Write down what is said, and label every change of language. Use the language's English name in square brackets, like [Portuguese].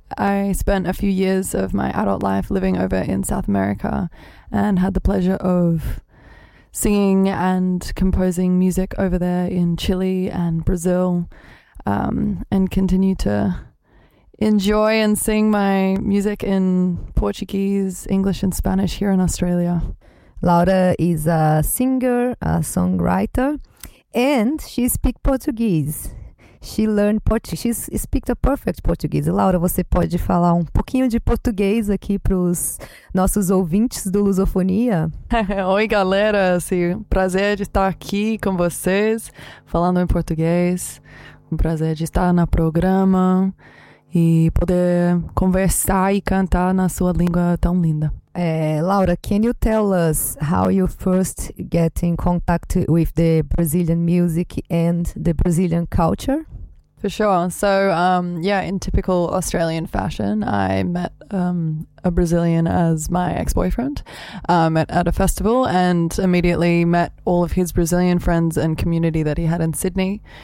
[English] I spent a few years of my adult life living over in South America and had the pleasure of singing and composing music over there in Chile and Brazil, and continue to enjoy and sing my music in Portuguese, English, and Spanish here in Australia. Laura is a singer, a songwriter, and she speaks Portuguese. She learned Portuguese. She speaks a perfect Portuguese. [Portuguese] Laura, você pode falar pouquinho de português aqui para os nossos ouvintes do Lusofonia? Oi, galera, assim, prazer de estar aqui com vocês, falando em português. Um prazer de estar no programa e poder conversar e cantar na sua língua tão linda. [English] Laura, can you tell us how you first get in contact with the Brazilian music and the Brazilian culture? For sure. In typical Australian fashion, I met a Brazilian as my ex-boyfriend at a festival, and immediately met all of his Brazilian friends and community that he had in Sydney.